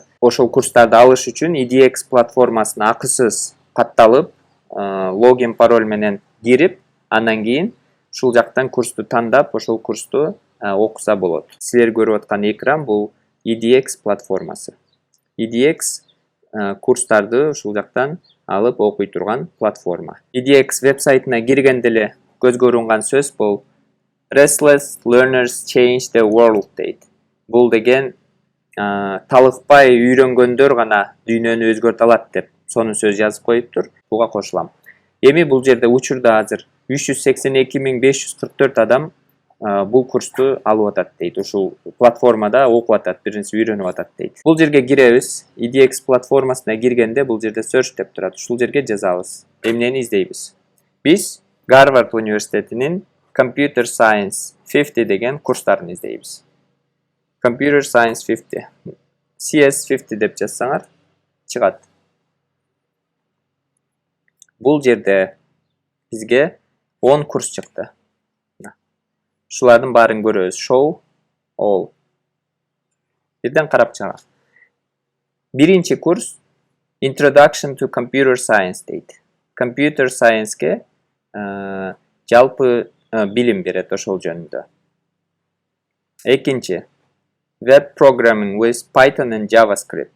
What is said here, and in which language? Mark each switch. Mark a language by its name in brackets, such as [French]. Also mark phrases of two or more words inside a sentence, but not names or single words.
[Kyrgyz] Ошол курстарды алыш үчүн EDX платформасына акысыз катталып, логин пароль менен кирип, андан кийин ушул жактан курсту тандап, ошол курсту окуса болот. Силер көрүп аткан экран бул EDX платформасы. EDX курстарды ушул жактан алып окуй турган платформа. EDX веб-сайтына киргенде эле көзгө урунган сөз бул [English] Restless learners change the world [Kyrgyz] дейт. Бул деген талыкпай үйрөнгөндөр гана дүйнөнү өзгөртө алат деп сонун сөз жазып коюптур. Буга кошулам. Эми бул жерде учурда азыр 382.544 адам бул курсту алып атат дейт. Ушул платформада окуп атат, биринчи үйрөнүп атат дейт. Бул жерге киребиз. EDX платформасына киргенде бул жерде search деп турат. Ушул жерге жазабыз. Эмнени издейбиз? Биз Гарвард университетинин Computer Science 50 деген курстарын издейбиз. Computer Science 50. CS50 деп жазсаңар чыгат. Бул жерде бизге 10 курс чыкты. Шулардын баарын көрөбүз. [English] Show all. [Kyrgyz] Бирден карап чыгабыз. Биринчи курс [English] Introduction to Computer Science дейт. [Kyrgyz] Computer Science-ке жалпы билим берет ошол жөнүндө. [English] Экинчи Web Programming with Python and JavaScript.